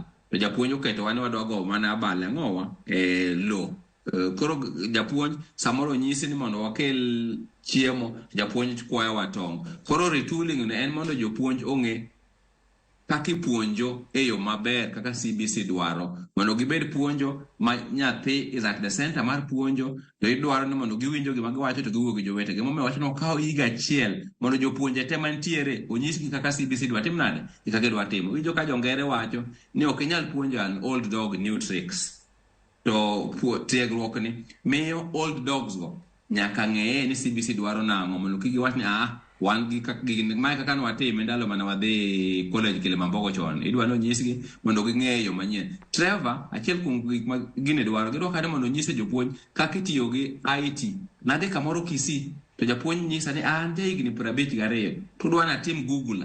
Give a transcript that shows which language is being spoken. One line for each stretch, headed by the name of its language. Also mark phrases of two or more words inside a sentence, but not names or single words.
Luo (Kenya and Tanzania): To japuonj oketo wa ni wadwa go mana abal ang'owa lo. Koro japuonj samoro nyisi ni mondo wakel chiemo, japuonj kwayo wa tong'. Koro retooling ne en mondo jopuonj ong'e kaka ipuonjo e yo maber kaka CBC dwaro. Mondo gibed puonjo ma nyathi
English: is at the center
Luo (Kenya and Tanzania): mar puonjo, to idwaro ni mondo giwinjo gima giwacho to giwuok gi jowetegi. Gimomiyo wacho ni okawo higa achiel mondo jopuonje te mantiere onyisgi kaka CBC dwa tim nade, kaka gidwa timo. Winjo ka jongere wacho ni ok inyal puonjo
English: an old dog new tricks.
Luo (Kenya and Tanzania): To tiegruok ni miyo
English: old dogs
Luo (Kenya and Tanzania): go nyaka ng'eye ni CBC dwaro nang'o, mondo kik giwach ni wan gi mae kaka nwatime ndalo mana wadhi college Kilimambogo chon. Idwa no nyisgi mondo ging'eyo manyien. Trevor, achiel kuom gik ma gine dwaro, gidwa kade mondo nyise jopuonj kaka itiyo gi IT. Nadhi kamoro Kisii, to japuonj nyisa ni ante higni 52 to dwa natim Google.